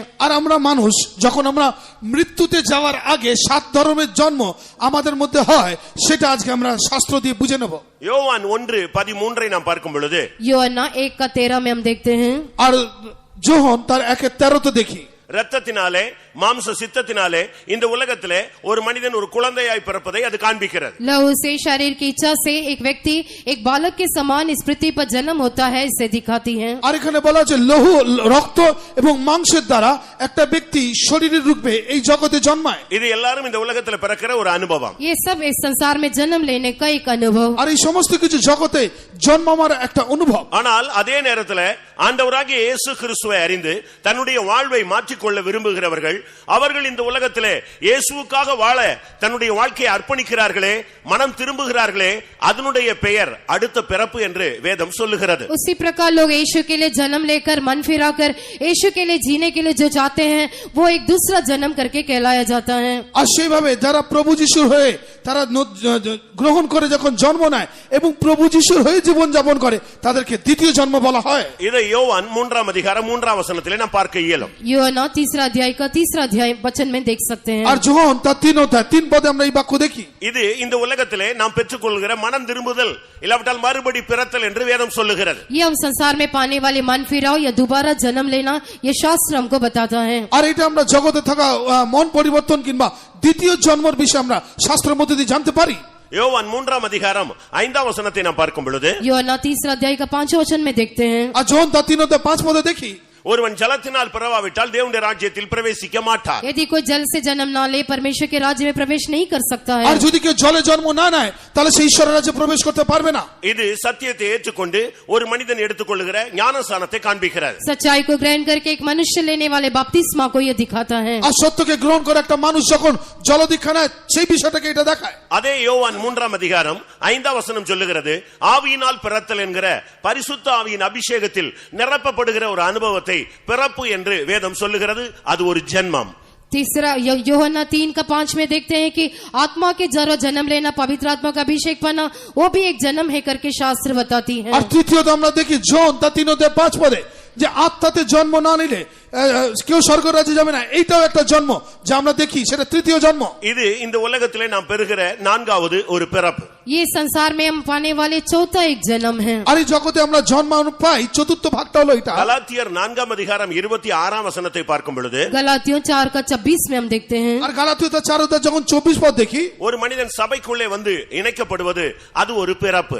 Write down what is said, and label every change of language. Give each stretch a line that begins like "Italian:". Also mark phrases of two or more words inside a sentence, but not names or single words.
Bangla: আর আমরা মানুষ যখন আমরা মৃত্যুতে যাওয়ার আগে 7 ধরনের জন্ম আমাদের মধ্যে হয়, সেটা আজকে আমরা শাস্ত্র দিয়ে বুঝে নেব।
Tamil: யோவான் 1:13 நாம் பார்க்கும் பொழுது,
Hindi: யோவான் 1:13 में हम देखते हैं,
Bangla: আর যোহন তার 1:13 দেখি,
Tamil: இரத்தத்தினாலே மாம்ச சித்தத்தினாலே இந்த உலகத்திலே ஒரு மனிதன் ஒரு குழந்தையாய் பிறப்பதை அது காண்பிக்கிறது.
Hindi: लहू से, शरीर की इच्छा से एक व्यक्ति एक बालक के समान इस पृथ्वी पर जन्म होता है, इसे दिखाती है।
Bangla: আর এখানে বলা আছে লহু, রক্ত এবং মাংসের দ্বারা একটা ব্যক্তি শরীরের রূপে এই জগতে জন্মায়।
Tamil: இது எல்லாரும் இந்த உலகத்திலே பிறக்கிற ஒரு அனுபவம்.
Hindi: ये सब इस संसार में जन्म लेने का एक अनुभव।
Bangla: আর এই সমস্ত কিছু জগতে জন্মাবার একটা অনুভব।
Tamil: ஆனால் அதே நேரத்தில் ஆண்டவராகிய இயேசு கிறிஸ்துவை அறிந்து தன்னுடைய வாழ்வை மாற்றிக்கொள்ள விரும்புகிறவர்கள், அவர்கள் இந்த உலகத்திலே இயேசுவுக்காக வாழ தன்னுடைய வாழ்க்கையை அர்ப்பணிக்கிறார்களே, மனம் திரும்புகிறார்களே, அதனுடைய பெயர் அடுத்த பிறப்பு என்று வேதம் சொல்லுகிறது.
Hindi: उसी प्रकार लोग यीशु के लिए जन्म लेकर मन फिराकर यीशु के लिए जीने के लिए जो चाहते हैं, वो एक दूसरा जन्म करके कहलाया जाता है।
Bangla: আর সেইভাবে যারা প্রভু যিশুর হয়ে তারা গ্রহণ করে যখন জন্ম নেয় এবং প্রভু যিশুর হয়ে জীবন যাপন করে, তাদেরকে দ্বিতীয় জন্ম বলা হয়।
Tamil: இதை யோவான் 3:3 நாம் பார்க்க இயலும்.
Hindi: யோவான் 3 अध्याय का 3 अध्याय वचन में देख सकते हैं।
Bangla: আর যোহন তার 3 অধ্যায় 3 পদে আমরা এই বাক্য দেখি।
Tamil: இது இந்த உலகத்திலே நாம் பெற்றுக்கொள்கிற மனம் திரும்புதல் இல்லாவிட்டால் மறுபடி பிறத்தல் என்று வேதம் சொல்லுகிறது.
Hindi: ये हम संसार में पाने वाले मन फिराव या दोबारा जन्म लेना, ये शास्त्र हमको बताता है।
Bangla: আর এটা আমরা জগতে থাকা মন পরিবর্তন কিংবা দ্বিতীয় জন্মের বিষয়ে আমরা শাস্ত্রের মধ্যে দিয়ে জানতে পারি।
Tamil: யோவான் 3:5 நாம் பார்க்கும் பொழுது,
Hindi: யோவாन 3 अध्याय का 5 वचन में देखते हैं,
Bangla: আর যোহন তার 3 অধ্যায় 5 পদে দেখি,
Tamil: ஒருவன் ஜலத்தினால் பிறவாவிட்டால் தேவனுடைய ராஜ்யத்தில் பிரவேசிக்க மாட்டார்.
Hindi: यदि कोई जल से जन्म ना ले परमेश्वर के राज्य में प्रवेश नहीं कर सकता है।
Bangla: আর যদি কেউ জলে জন্ম না নেয় তাহলে সে ঈশ্বরের রাজ্যে প্রবেশ করতে পারবে না।
Tamil: இது சத்தியத்தை ஏற்றுக்கொண்டு ஒரு மனிதன் எடுத்துக்கொள்ளுகிற ஞானஸ்நானத்தை காண்பிக்கிறது.
Hindi: सच्चाई को ग्रहण करके एक मनुष्य लेने वाले बपतिस्मा को यह दिखाता है।
Bangla: আর সত্যকে গ্রহণ করে একটা মানুষ যখন জলদীক্ষা নেয়, সেই বিষয়টাকে এটা দেখায়।
Tamil: அதே யோவான் 3:5 சொல்லுகிறது, ஆவியினால் பிறத்தல் என்கிற பரிசுத்த ஆவியின் அபிஷேகத்தில் நிரப்பப்படுகிற ஒரு அனுபவத்தை பிறப்பு என்று வேதம் சொல்லுகிறது. அது ஒரு ஜென்மம்.
Hindi: तीसरा यूहन्ना 3:5 में देखते हैं कि आत्मा के जरा जन्म लेना, पवित्र आत्मा का अभिषेक पाना, वो भी एक जन्म है करके शास्त्र बताती है।
Bangla: আর তৃতীয়ত আমরা দেখি যোহন তার 3 অধ্যায় 5 পদে যে আত্মাতে জন্ম না নিলে কেউ স্বর্গ রাজ্যে যাবে না, এইটাও একটা জন্ম যা আমরা দেখি, সেটা তৃতীয় জন্ম।
Tamil: இது இந்த உலகத்திலே நாம் பெறுகிற 4வது ஒரு பிறப்பு।
Hindi: ये संसार में हम पाने वाले चौथा एक जन्म है।
Bangla: আর এই জগতে আমরা জন্মানো পাই, চতুর্থ ভাগটা হলো এটা।
Tamil: গলাতিয়ার 4:26 பார்க்கும் பொழுது,
Hindi: गलातियों 4:26 में हम देखते हैं,
Bangla: আর গালাতীয় তার 4 অধ্যায় যখন 24 পদ দেখি,
Tamil: ஒரு மனிதன் சபைக்குள்ளே வந்து இணைக்கப்படுவது அது ஒரு பிறப்பு।